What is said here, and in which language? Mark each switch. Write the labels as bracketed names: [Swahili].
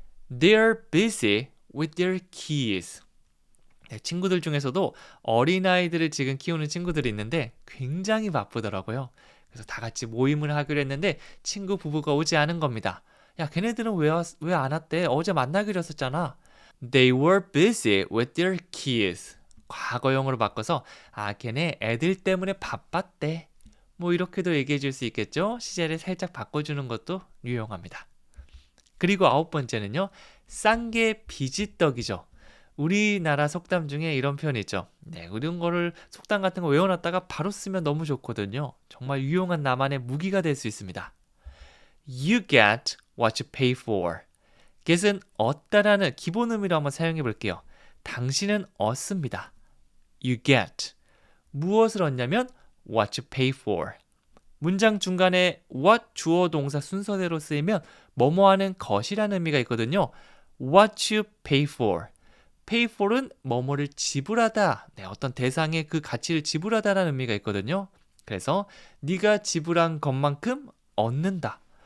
[English] They're busy with their kids. [Korean] 친구들 중에서도 어린아이들을 지금 키우는 친구들이 있는데 굉장히 바쁘더라고요. 그래서 다 같이 모임을 하기로 했는데 친구 부부가 오지 않은 겁니다. 걔네들은 왜 안 왔대? 어제 만나기로 했었잖아. [English] They were busy with their kids. [Korean] 과거형으로 바꿔서 걔네 애들 때문에 바빴대. 이렇게도 얘기해 줄 수 있겠죠? 시제를 살짝 바꿔주는 것도 유용합니다. 그리고 9번째는요. 싼 게 비지떡이죠. 우리나라 속담 중에 이런 표현이 있죠. 이런 거를 속담 같은 거 외워놨다가 바로 쓰면 너무 좋거든요. 정말 유용한 나만의 무기가 될 수 있습니다. [English] You get what you pay for. [Korean] get은 얻다라는 기본 의미로 한번 사용해 볼게요. 당신은 얻습니다. [English] You get. [Korean] 무엇을 얻냐면 [English] what you pay for. [Korean] 문장 중간에 what 주어 동사 순서대로 쓰이면 뭐뭐 하는 것이라는 의미가 있거든요. [English] What you pay for. [Korean] pay for은 뭐뭐를 지불하다. 어떤 대상의 그 가치를 지불하다라는 의미가 있거든요. 그래서 네가 지불한 것만큼 얻는다.